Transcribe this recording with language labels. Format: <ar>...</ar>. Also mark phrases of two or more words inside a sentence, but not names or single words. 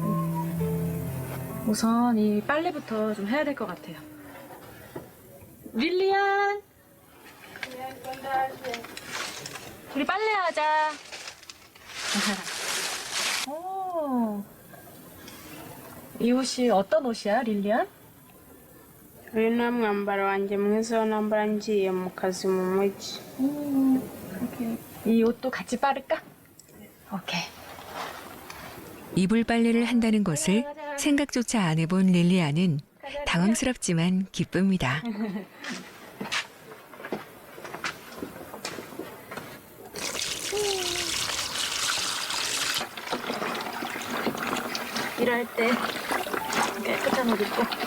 <ko>우선 이 빨래부터 좀 해야 될 것 같아요. 릴리안! 우리 빨래하자. 오, 이 옷이 어떤 옷이야, 릴리안?</ko> <rw>uyu ni umwambaro wanjye mwiza wo nambara ngiye mu kazi mu mujyi.</rw> <ko>오케이. 이 옷도 같이 빠를까? 오케이. 이불 빨래를 한다는 것을 생각조차 안 해본 릴리아는 당황스럽지만 기쁩니다. 일할 때 깨끗한 옷 입고.</ko>